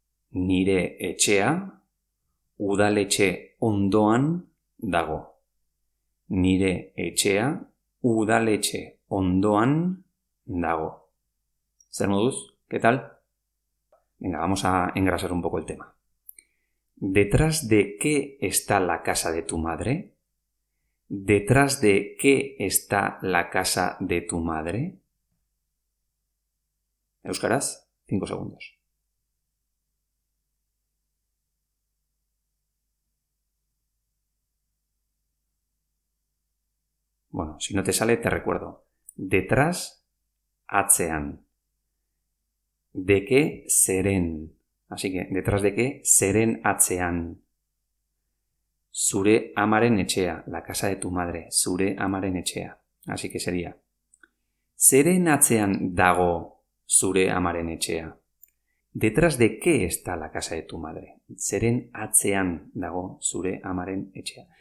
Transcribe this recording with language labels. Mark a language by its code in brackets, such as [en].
[eu] Nire etxea udaletxe ondoan dago. Nire etxea udaletxe ondoan dago. ¿Zer moduz? [es] ¿Qué tal? Venga, vamos a engrasar un poco el tema. ¿Detrás de qué está la casa de tu madre? ¿Detrás de qué está la casa de tu madre? Euskaraz, 5 segundos. Bueno, si no te sale, te recuerdo. Detrás, atzean. ¿De qué seren? Así que, ¿detrás de qué seren atzean? [eu] Zure amaren etxea, [es] la casa de tu madre. [eu] Zure amaren etxea. [es] Así que sería, [eu] zeren atzean dago zure amaren etxea? [es] ¿Detrás de qué está la casa de tu madre? [eu] Zeren atzean dago zure amaren etxea.